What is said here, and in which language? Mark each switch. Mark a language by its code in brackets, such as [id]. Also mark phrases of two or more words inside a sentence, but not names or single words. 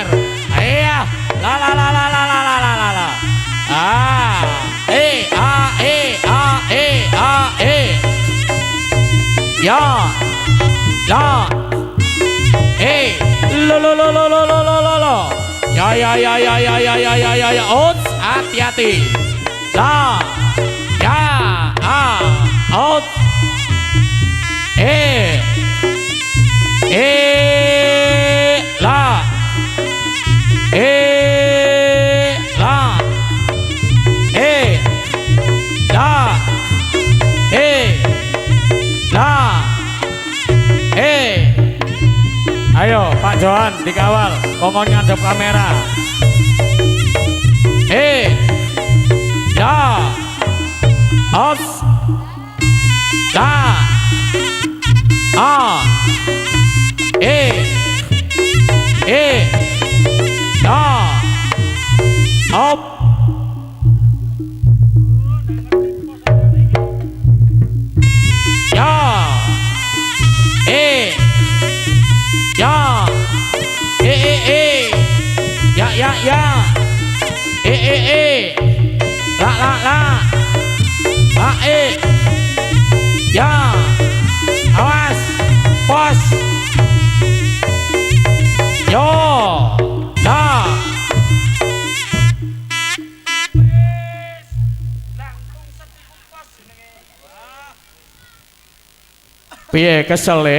[jv] Iya, la. Ya, la. Lo. Ya. Outs, hati-hati. La. Ya, out. La. Ayo Pak Johan dikawal, kongkong ngadep kamera. Ya, os, la, ya, op. Ya, la, ya, awas, pos, yo, la. Piye kesel le?